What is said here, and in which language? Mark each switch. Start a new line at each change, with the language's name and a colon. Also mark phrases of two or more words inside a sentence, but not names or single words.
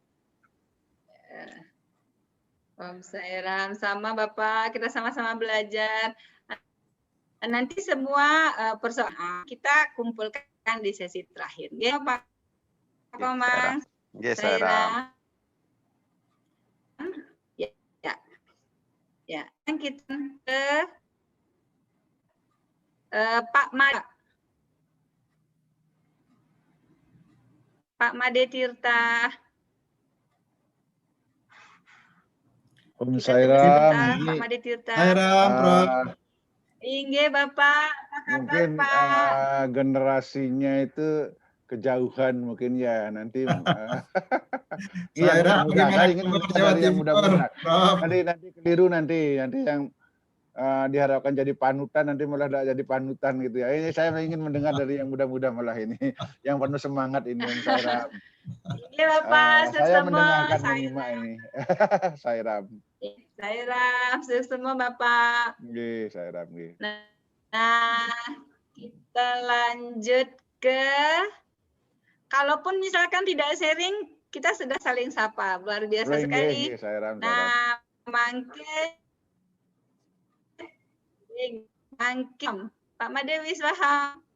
Indonesian: Om Sairam, sama Bapak, kita sama-sama belajar. Nanti semua persoalan kita kumpulkan di sesi terakhir. Ya Pak Komang. Sairam. Ya, kita ke Pak Made. Pak Made Tirta. Om Sairam. Pak Made Tirta. Sairam, Prof. Inge Bapak, apa kabar mungkin Pak? Generasinya itu kejauhan mungkin ya nanti. Sairam, Saya ingin Jawa dari yang Timur, muda-muda. Prof. Nanti keliru nanti yang diharapkan jadi panutan nanti malah tidak jadi panutan gitu ya. Ini saya ingin mendengar dari yang muda-muda malah ini, yang penuh semangat ini Om Sairam. Iya Bapak, Saya mendengarkan menyimak ini. Sairam. Sairam, semua Bapak. Nggih, Sairam nggih. Nah, kita lanjut ke, kalaupun misalkan tidak sharing, kita sudah saling sapa, luar biasa sekali. Nah, mangke Pak Made Wiswaha.